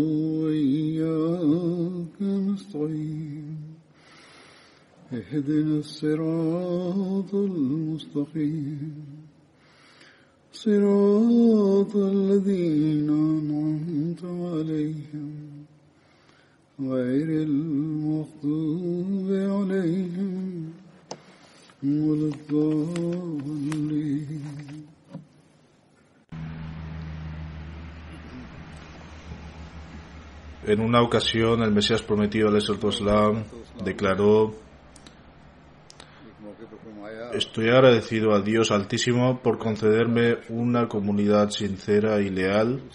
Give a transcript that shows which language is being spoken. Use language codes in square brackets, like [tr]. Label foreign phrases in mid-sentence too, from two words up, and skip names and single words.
[ar] وإياك نستعين اهدنا الصراط المستقيم صراط الذين أنعمت عليهم غير المغضوب عليهم ولا الضالين. [es] En una ocasión el Mesías prometido ﷺ declaró: estoy agradecido a Dios Altísimo por concederme una comunidad sincera y leal.